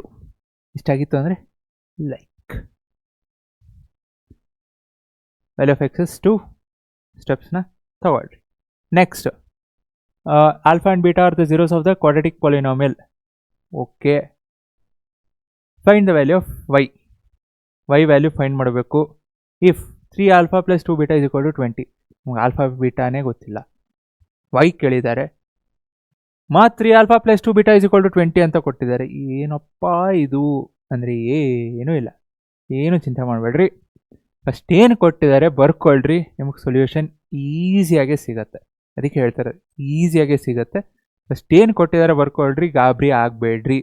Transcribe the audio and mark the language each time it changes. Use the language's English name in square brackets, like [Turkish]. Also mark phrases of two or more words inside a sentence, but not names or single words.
[English] ಇಷ್ಟಾಗಿತ್ತು ಅಂದರೆ like value of x is 2. [Kannada] ಸ್ಟೆಪ್ಸ್ನ ತಗೊಳ್ರಿ. [English] Next, alpha and beta are the zeros of the quadratic polynomial. OK, find the value of y. y value find [Kannada] ಮಾಡಬೇಕು. ಇಫ್ 3α + 2β = 20. ನಮ್ಗೆ ಆಲ್ಫಾ ಬೀಟಾನೇ ಗೊತ್ತಿಲ್ಲ, y ಕೇಳಿದ್ದಾರೆ, 3α + 2β = 20 ಅಂತ ಕೊಟ್ಟಿದ್ದಾರೆ. ಏನಪ್ಪ ಇದು ಅಂದರೆ ಏನೂ ಇಲ್ಲ, ಏನು ಚಿಂತೆ ಮಾಡಬೇಡ್ರಿ. ಫಸ್ಟ್ ಏನು ಕೊಟ್ಟಿದ್ದಾರೆ ಬರ್ಕೊಳ್ರಿ, ನಿಮಗೆ ಸೊಲ್ಯೂಷನ್ ಈಸಿಯಾಗೆ ಸಿಗತ್ತೆ. ಅದಕ್ಕೆ ಹೇಳ್ತಾರೆ ಈಸಿಯಾಗೆ ಸಿಗತ್ತೆ. ಫಸ್ಟ್ ಏನು ಕೊಟ್ಟಿದ್ದಾರೆ ಬರ್ಕೊಳ್ರಿ, ಗಾಬರಿ ಆಗಬೇಡ್ರಿ.